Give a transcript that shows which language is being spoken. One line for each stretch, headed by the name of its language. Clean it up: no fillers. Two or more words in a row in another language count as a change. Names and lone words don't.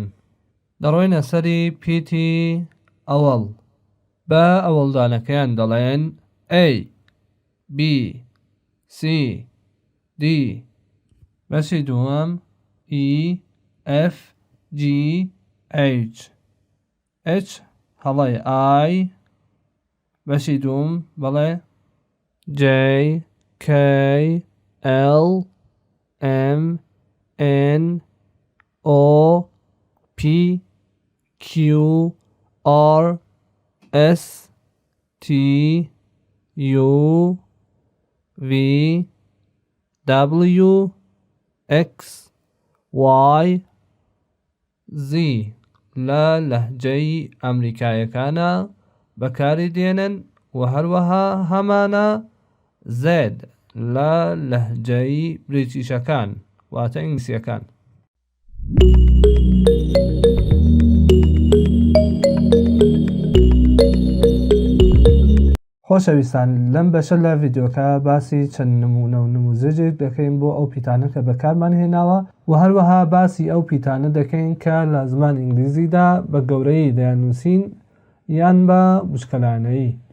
Central Kurdish: دەڕۆینە سەری پیتی ئەوەڵ بە ئەوەڵدانەکەیان دەڵێن
English: A B C D.
Central Kurdish: بەشی دووەم
English: E F G H H
Central Kurdish: هەڵی I. بەشی دووەم بەڵێ
English: J K L M N O P Q R S T U V W X Y Z.
Central Kurdish: لە لەهجەی ئەمریکایەکانە بەکاری دێنن و هەروەها هەمانە Z لە لەهجەی بریتیشەکان واتە ئینگلیسیەکان. خۆشەویستان، لەم بەشە لە ڤیدیۆکە باسی چەند نمونە و نموزەجێک دەکەین بۆ ئەو پیتانە کە بەکارمان هێناوە و هەروەها باسی ئەو پیتانە دەکەین کە لە زمان ئینگلیزیدا بە گەورەی دەیانووسین یان بە بچکەلانەیی.